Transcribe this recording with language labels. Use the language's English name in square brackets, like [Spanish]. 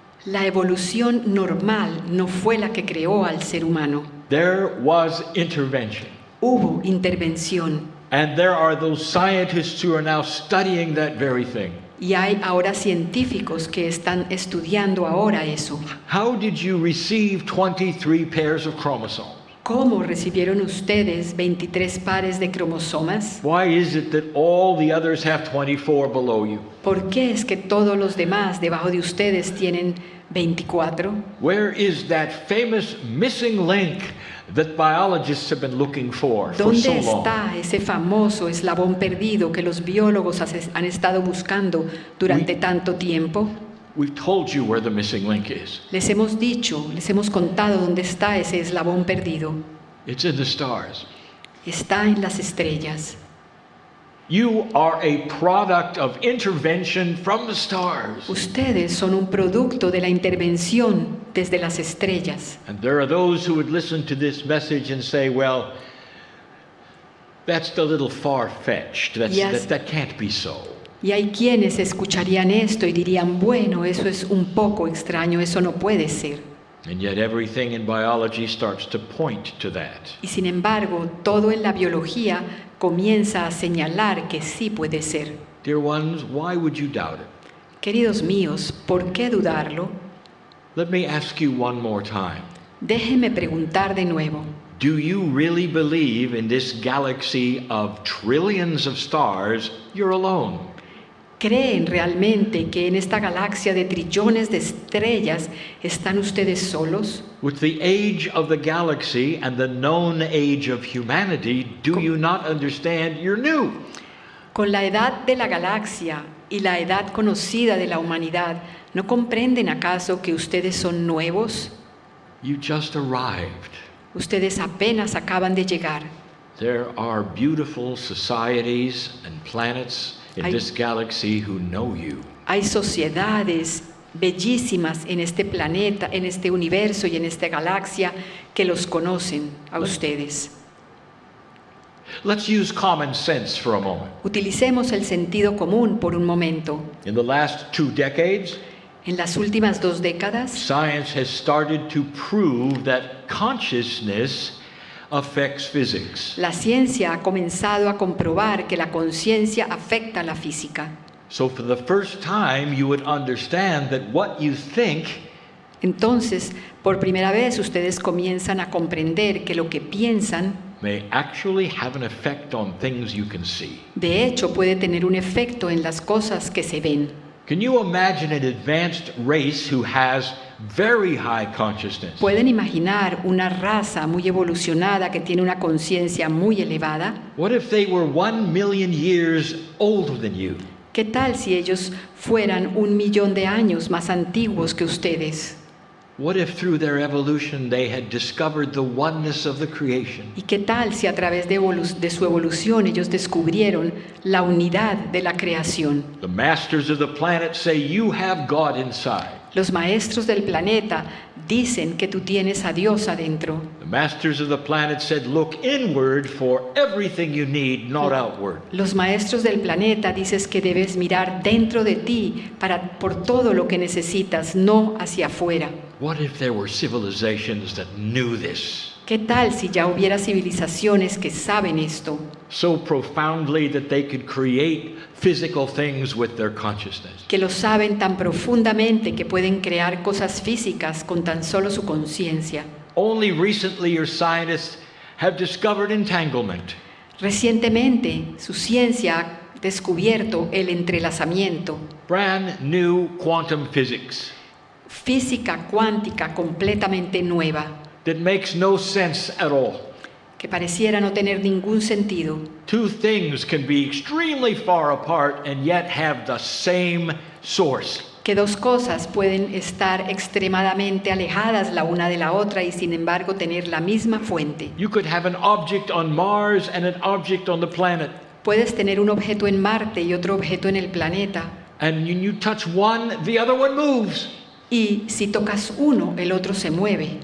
[Spanish] La evolución normal no fue la que creó al ser humano. [English] There was intervention. [Spanish] Hubo intervención [English] And there are those scientists who are now studying that very thing. [Spanish] y hay ahora científicos que están estudiando ahora eso. [English] How did you receive 23 pairs of chromosomes? [Spanish] ¿Cómo recibieron ustedes 23 pares de cromosomas? [English] Why is it that all the others have 24 below you? [Spanish] ¿Por qué es que todos los demás debajo de ustedes tienen 24? [English] Where is that famous missing link that biologists have been looking for so [Spanish] ¿Dónde [English] long? [Spanish] está ese famoso eslabón perdido que los biólogos han estado buscando durante tanto tiempo? [English] We've told you where the missing link is. [Spanish] Les hemos dicho, les hemos contado dónde está ese eslabón perdido. [English] It's in the stars. [Spanish] Está en las estrellas. [English] You are a product of intervention from the stars. [Spanish] Ustedes son un producto de la intervención desde las estrellas. [English] And there are those who would listen to this message and say, well, that's a little far-fetched. Yes. That can't be so. [Spanish] Y hay quienes escucharían esto y dirían, bueno, eso es un poco extraño, eso no puede ser. [English] And yet everything in biology starts to point to that. [Spanish] Y sin embargo, todo en la biología comienza a señalar que sí puede ser. [English] Dear ones, why would you doubt it? [Spanish] Queridos míos, ¿por qué dudarlo? [English] Let me ask you one more time. [Spanish] Déjeme preguntar de nuevo. [English] Do you really believe in this galaxy of trillions of stars, you're alone? [Spanish] ¿Creen realmente que en esta galaxia de trillones de estrellas están ustedes solos? [English] With the age of the galaxy and the known age of humanity, do you not understand you're new? [Spanish] Con la edad de la galaxia y la edad conocida de la humanidad, ¿no comprenden acaso que ustedes son nuevos? [English] You just arrived. [Spanish] Ustedes apenas acaban de llegar. [English] There are beautiful societies and planets in this galaxy who know you. [Spanish] Hay sociedades bellísimas en este planeta, en este universo y en esta galaxia que los conocen a ustedes. [English] Let's use common sense for a moment. [Spanish] Utilicemos el sentido común por un momento. [English] In the last 2 decades, [Spanish] En las últimas 2 décadas, [English] science has started to prove that consciousness affects physics. [Spanish] la ciencia ha comenzado a comprobar que la conciencia afecta a la física. [English] So for the first time, you would understand that what you think [Spanish] Entonces, por primera vez ustedes comienzan a comprender que lo que piensan, [English] may actually have an effect on things you can see. [Spanish] de hecho, puede tener un efecto en las cosas que se ven. [English] Can you imagine an advanced race who has very high consciousness? [Spanish] ¿Pueden imaginar una raza muy evolucionada que tiene una conciencia muy elevada? [English] What if they were 1 million years older than you? [Spanish] ¿Qué tal si ellos fueran 1.000.000 de años más antiguos que ustedes? [English] What if through their evolution they had discovered the oneness of the creation? [Spanish] ¿Y qué tal si a través de su evolución ellos descubrieron la unidad de la creación? [English] The masters of the planet say you have God inside. [Spanish] Los maestros del planeta dicen que tú tienes a Dios adentro. [English] The masters of the planet said look inward for everything you need, not outward. [Spanish] Los maestros del planeta dices que debes mirar dentro de ti por todo lo que necesitas, no hacia afuera. [English] What if there were civilizations that knew this? [Spanish] ¿Qué tal si ya hubiera civilizaciones que saben esto? [English] So profoundly that they could create physical things with their consciousness. [Spanish] Que lo saben tan profundamente que pueden crear cosas físicas con tan solo su conciencia. [English] Only recently your scientists have discovered entanglement. [Spanish] Recientemente, su ciencia ha descubierto el entrelazamiento. [English] Brand new quantum physics [Spanish] Física cuántica completamente nueva, [English] that makes no sense at all. [Spanish] que pareciera no tener ningún sentido. [English] Two things can be extremely far apart and yet have the same source. [Spanish] Que dos cosas pueden estar extremadamente alejadas la una de la otra y sin embargo tener la misma fuente. [English] You could have an object on Mars and an object on the planet. [Spanish] Puedes tener un objeto en Marte y otro objeto en el planeta. [English] And when you touch one, the other one moves. [Spanish] Y si tocas uno, el otro se mueve.